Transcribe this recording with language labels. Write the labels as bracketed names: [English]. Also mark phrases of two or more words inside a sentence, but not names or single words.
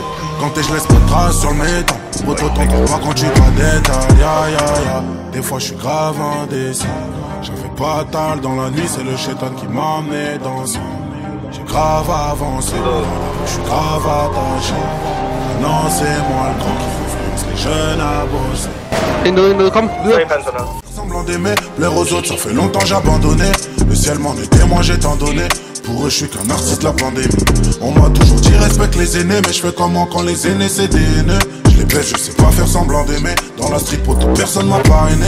[French] Quand je laisse pas de traces sur le métal. Poto t'entends pas quand tu pas détail. Ya. Des fois je suis grave indécis. J'avais pas tal dans la nuit, c'est le chétan qui m'a amené dans ça. J'ai grave avancé. Je suis grave attaché. Non, c'est moi le grand qui influence les jeunes à bosser. [Danish] Intet, kom videre. [French] Semblant d'aimer, plaire aux autres, ça fait longtemps j'ai abandonné. Le ciel m'en est témoin, j'ai tant donné. Pour eux, je suis qu'un artiste de la pandémie. On m'a toujours dit respecte les aînés, mais je fais comment quand les aînés c'est des haineux. Je les baisse, je sais pas faire semblant d'aimer. Dans la street, poto, personne m'a parrainé.